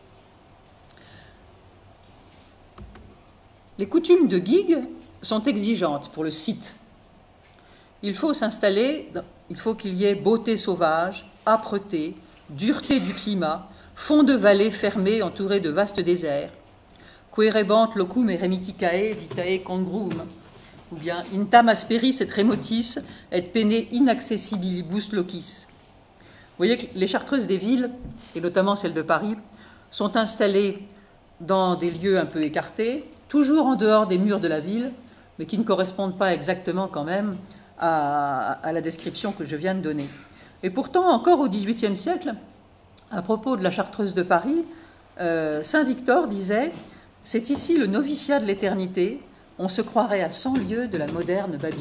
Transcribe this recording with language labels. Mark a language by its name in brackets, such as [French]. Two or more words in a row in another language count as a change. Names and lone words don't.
[French] Les coutumes de Guigues sont exigeantes pour le site. Il faut s'installer il faut qu'il y ait beauté sauvage, âpreté, dureté du climat, fond de vallée fermée entouré de vastes déserts. [Latin] Querebant locum eremiticae vitae congruum, [French] ou bien [Latin] intam asperis et remotis et pene inaccessibilibus locis. [French] Vous voyez que les chartreuses des villes, et notamment celles de Paris, sont installées dans des lieux un peu écartés, toujours en dehors des murs de la ville, mais qui ne correspondent pas exactement quand même à la description que je viens de donner. Et pourtant, encore au XVIIIe siècle, à propos de la chartreuse de Paris, saint Victor disait « C'est ici le noviciat de l'éternité, on se croirait à 100 lieues de la moderne Babylone.